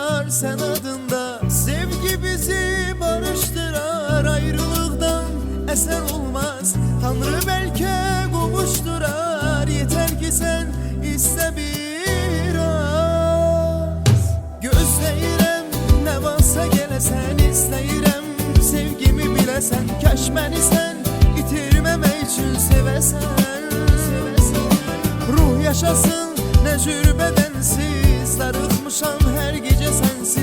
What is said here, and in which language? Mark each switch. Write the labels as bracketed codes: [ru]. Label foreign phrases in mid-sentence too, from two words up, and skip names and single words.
[tr] sen adında. Sevgi bizi barıştırar, ayrılıktan eser olmaz. Tanrı belki kavuşturar, yeter ki sen iste biraz. [az] Gözləyirəm ne varsa gələsən, istəyirəm sevgimi bilesen. Kaş məni sən itirməmək üçün sevəsən. Ruh yaşasın ne cür bedensiz, darıxmışam her gece sensiz.